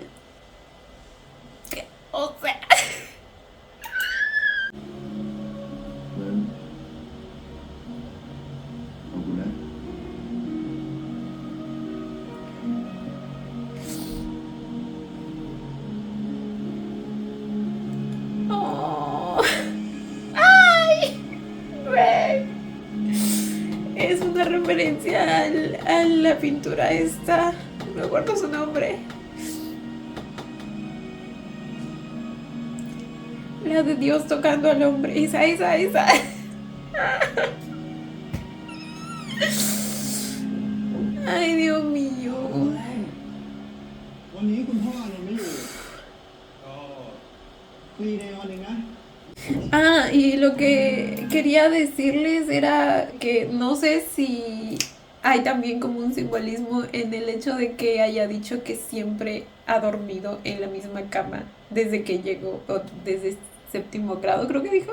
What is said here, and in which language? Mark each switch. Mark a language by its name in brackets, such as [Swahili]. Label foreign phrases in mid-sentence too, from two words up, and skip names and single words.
[Spanish] ¿Qué? O sea, [Thai] นั้นขอบคุณนะ oh. [Spanish] ¡Ay! Ve. Es una referencia a la pintura esta. No recuerdo su nombre. La de Dios tocando al hombre. Esa. Ay, Dios mío. [Thai] วันนี้คุณพ่อเนี่ยไม่อยู่ก็ฟรีเดย์วันหนึ่งนะ [Spanish] Ah, y lo que quería decirles era que no sé si hay también como un simbolismo en el hecho de que haya dicho que siempre ha dormido en la misma cama desde que llegó, o desde séptimo grado, creo que dijo.